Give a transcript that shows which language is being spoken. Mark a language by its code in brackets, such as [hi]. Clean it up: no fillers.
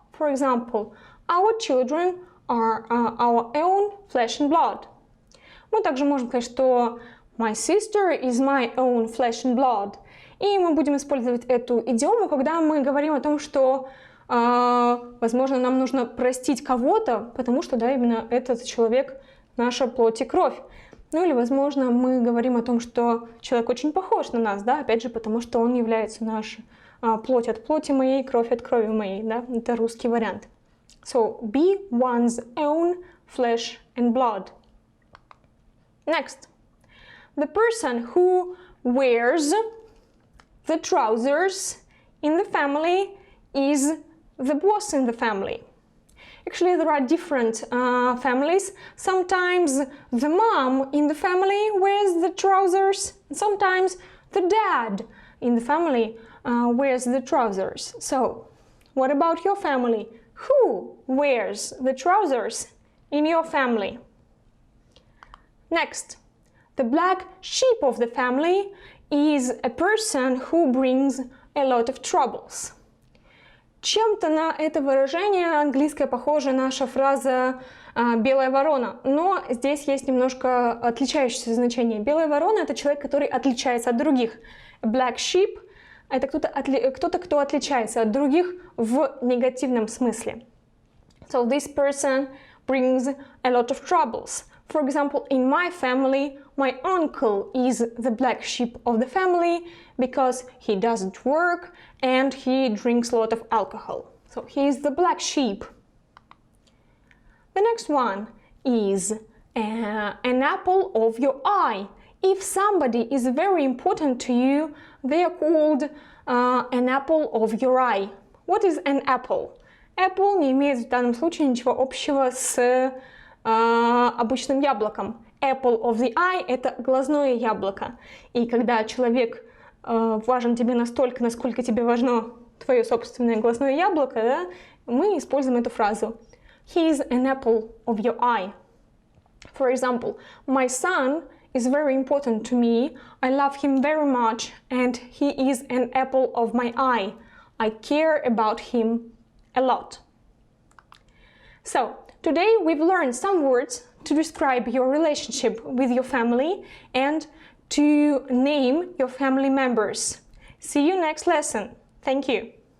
[en] For example, our children are our own flesh and blood. [ru] Мы также можем сказать, что [en] my sister is my own flesh and blood. [ru] И мы будем использовать эту идиому, когда мы говорим о том, что, возможно, нам нужно простить кого-то, потому что, да, именно этот человек наша плоть и кровь. Ну или, возможно, мы говорим о том, что человек очень похож на нас, да, опять же, потому что он является нашей плоть от плоти моей, кровь от крови моей, да, это русский вариант. [en] So, be one's own flesh and blood. Next, the person who wears the trousers in the family is the boss in the family. Actually, there are different families. Sometimes the mom in the family wears the trousers, sometimes the dad in the family wears the trousers. So, what about your family? Who wears the trousers in your family? Next, the black sheep of the family is a person who brings a lot of troubles. [ru] Чем-то на это выражение английское похоже наша фраза «белая ворона», но здесь есть немножко отличающееся значение. Белая ворона – это человек, который отличается от других. Black sheep – это кто-то, кто отличается от других в негативном смысле. [en] So this person brings a lot of troubles. For example, in my family, my uncle is the black sheep of the family because he doesn't work and he drinks a lot of alcohol. So he is the black sheep. The next one is an apple of your eye. If somebody is very important to you, they are called an apple of your eye. What is an apple? [ru] Apple не имеет в данном случае ничего общего с обычным яблоком. [en] Apple of the eye [ru] – это глазное яблоко. И когда человек важен тебе настолько, насколько тебе важно твое собственное глазное яблоко, да, мы используем эту фразу. [en] He is an apple of your eye. For example, my son is very important to me. I love him very much, and he is an apple of my eye. I care about him a lot. So, today we've learned some words to describe your relationship with your family and to name your family members. See you next lesson. Thank you.